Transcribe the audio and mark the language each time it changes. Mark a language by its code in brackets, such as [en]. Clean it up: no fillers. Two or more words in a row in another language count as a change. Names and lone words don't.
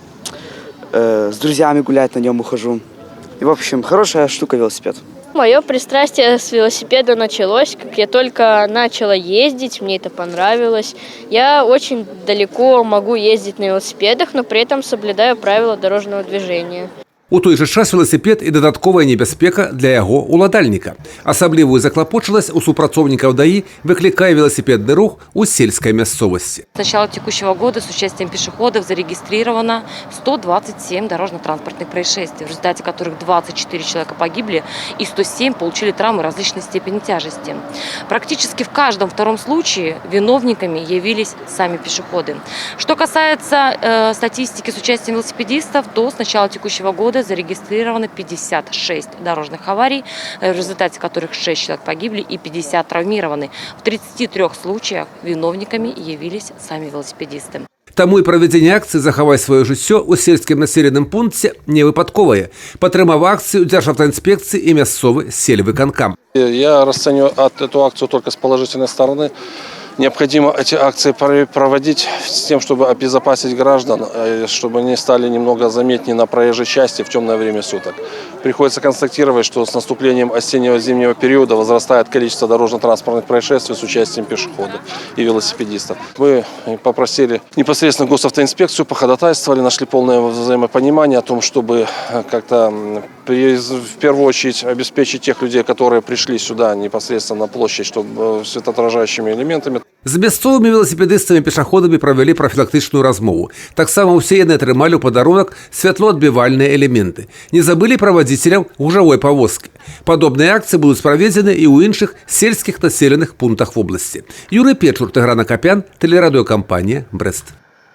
[ru] С друзьями гулять на нем ухожу. И, в общем, хорошая штука велосипед. Мое пристрастие с велосипеда началось, как я только начала ездить, мне это понравилось. Я очень далеко могу ездить на велосипедах, но при этом соблюдаю правила дорожного движения. [be] У той же час велосипед і дадатковая небяспека для яго уладальніка. Асаблівую заклапочыласць у супрацоўнікаў ДАИ выклікае велосипедный рух у сельской мясцовасці. [ru] С начала текущего года с участием пешеходов зарегистрировано 127 дорожно-транспортных происшествий, в результате которых 24 человека погибли и 107 получили травмы различной степени тяжести. Практически в каждом втором случае виновниками явились сами пешеходы. Что касается статистики с участием велосипедистов, то с начала текущего года зарегистрировано 56 дорожных аварий, в результате которых 6 человек погибли и 50 травмированы. В 33 случаях виновниками явились сами велосипедисты. [be] Таму і правядзенне акцыі «Захавай сваё жыццё» у сельскім населеным пункце не выпадковае. Падтрымаў акцыю Дзяржаўтаінспекцыі і мясцовы сельвыканкам. [ru] Я расцениваю эту акцию только с положительной стороны. Необходимо эти акции проводить с тем, чтобы обезопасить граждан, чтобы они стали немного заметнее на проезжей части в темное время суток. Приходится констатировать, что с наступлением осеннего-зимнего периода возрастает количество дорожно-транспортных происшествий с участием пешеходов и велосипедистов. Мы попросили непосредственно госавтоинспекцию, походатайствовали, нашли полное взаимопонимание о том, чтобы как-то в первую очередь обеспечить тех людей, которые пришли сюда непосредственно на площадь, чтобы светоотражающими элементами. [be] З мясцовымі велосипедыстамі пешаходамі правялі прафілактычную размову. Таксама ўсе яны атрымалі ў падарунак святлоадбівальныя элементы. Не забылі пра вадзіцеляў гужавой павозкі. Падобныя акцыі будуць праведзены і ў іншых сельскіх населеных пунктах вобласці. Юрый Печур, Тыгран Акапян, тэлерадыёкампанія «Брэст».